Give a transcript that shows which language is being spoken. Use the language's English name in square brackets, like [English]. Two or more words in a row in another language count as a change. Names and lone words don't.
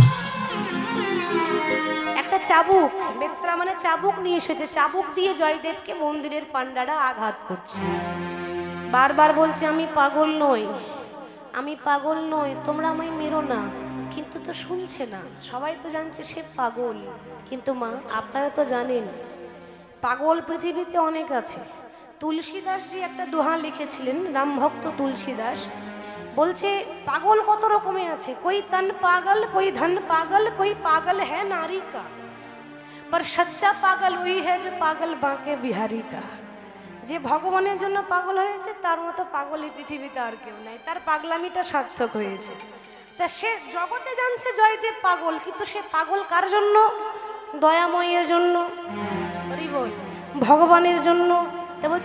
[Bangla] একটা চাবুক বেত্রা মানে চাবুক নিয়ে এসেছে চাবুক দিয়ে জয়দেবকে মন্দিরের পান্ডারা আঘাত করছে বারবার বলছে আমি পাগল নই আমি পাগল নই তোমরা আমায় মেরো না কিন্তু তো শুনছে না সবাই তো জানছে সে পাগল কিন্তু মা আপনারা তো জানেন পাগল পৃথিবীতে অনেক আছে তুলসীদাসজি একটা দোহা লিখেছিলেন রামভক্ত তুলসীদাস বলছে পাগল কত রকমের আছে [Hindi] कोई तन पागल कोई धन पागल कोई पागल है नारी का पर सच्चा पागल वही है जो पागल बांके बिहारी का [Bangla] যে ভগবানের জন্য পাগল হয়েছে তার মতো পাগল এই পৃথিবীতে আর কেউ নাই তার পাগলামিটা সার্থক হয়েছে তা সে জগতে জানছে জয়দেব পাগল কিন্তু সে পাগল কার জন্য দয়াময়ের জন্য হরি বল ভগবানের জন্য তা বলছে